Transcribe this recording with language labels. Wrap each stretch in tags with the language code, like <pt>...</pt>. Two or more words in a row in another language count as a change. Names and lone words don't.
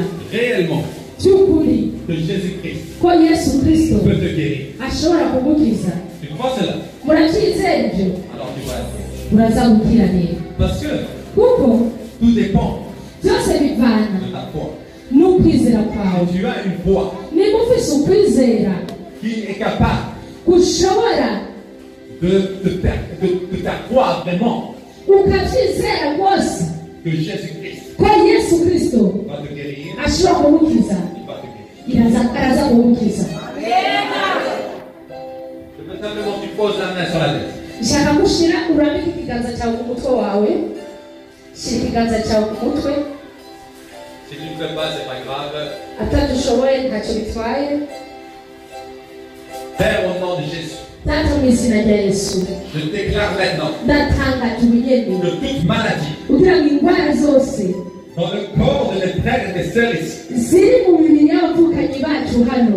<fr>réellement</fr> <rn>by'ukuri</rn> <fr>que Jésus-Christ</fr> <rn>ko yesu kristo</rn> <fr>peut te guérir?</fr> <rn>ashobora kumukiza?</rn> <fr>Tu crois cela?</fr> <rn>Muracyizera ibyo?</rn> <fr>Alors tu vas être.</fr> <rn>Muraza gukira rero,</rn> <fr>Parce que</fr> <rn>kuko</rn> <fr>tout dépend</fr> <rn>byose bivana</rn> <fr>de ta foi.</fr> <rn>n'ukwizera kwawe.</rn> <fr>Tu as une foi</fr> <rn>Niba ufise ukwizera</rn> <fr>qui est capable</fr> <rn>gushobora</rn> <fr>de faire croire vraiment</fr> <rn>ukabyizera rwose</rn> <fr>que Jésus-Christ</fr> <rn>ko yesu kristo</rn> <fr>va te guérir,</fr> <rn>ashobora kumukiza,</rn> <fr>il va te guérir.</fr> <rn>araza kumukiza.</rn> <fr>Je veux simplement que tu poses la main sur la tête.</fr> <rn>Nshaka gushira urambike ikiganza cyawe ku mutwe wawe. Shira ikiganza cyawe ku mutwe.</rn> <fr>Si tu ne le fais pas, c'est pas grave.</fr> <rn>Atadushoboye ntacyo bitwaye.</rn> <fr>Père, au nom de Jésus,</fr> <rn>Data mu izina rya yesu</rn> <fr>je déclare maintenant</fr> <rn>ndatangaje ubugeni</rn> <fr>que toute maladie</fr> <rn>kugira ngo indwara zose</rn> <fr>dans le corps de mes frères et mes sœurs ici</fr> <rn>ziri mu mibiri y'abavukanyi bacu hano</rn>